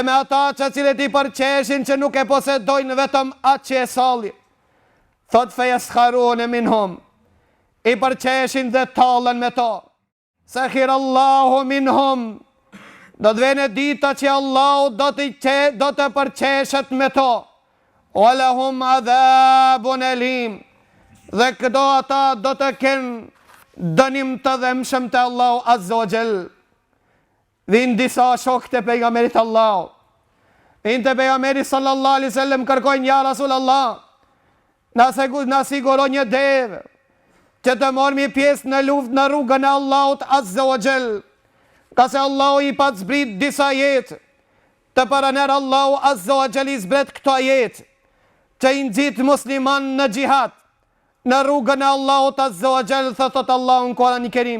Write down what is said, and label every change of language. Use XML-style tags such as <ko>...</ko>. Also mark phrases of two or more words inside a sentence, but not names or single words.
<sq>me ata që cilët i përqeshin që nuk e posedojnë vetëm atë që e solli, thot</sq> <ar>فيسخرون منهم,</ar> <sq>i përqeshin dhe talën me to,</sq> <ar>سخر الله منهم,</ar> <sq>do të vene dita që Allahu do të përqeshet me to,</sq> <ar>ولهم عذاب أليم,</ar> <sq>dhe këto ata do të kenë dënim të dhemshëm të Allahu</sq> <ar>عز وجل.</ar> <sq>Vinë disa shokët e pejgamberit Allah, vinë të pejgamberit</sq> <ar>صلى الله عليه وسلم,</ar> <sq>kërkojnë,</sq> <ar>يا رسول الله,</ar> <sq>na siguro një devë që të mormi pjesë në luftë në rrugën e Allahut</sq> <ar>عز وجل,</ar> <sq>ka se Allahu i pat zbrit disa jetë, të paraner Allahu</sq> <ar>عز وجل</ar> <sq>i zbret këto jetë, që i nxit musliman në gjihad, në rrugën e Allahut</sq> <ar>عز وجل,</ar> <sq>thot Allahu në Kur'ani Kerim.</sq>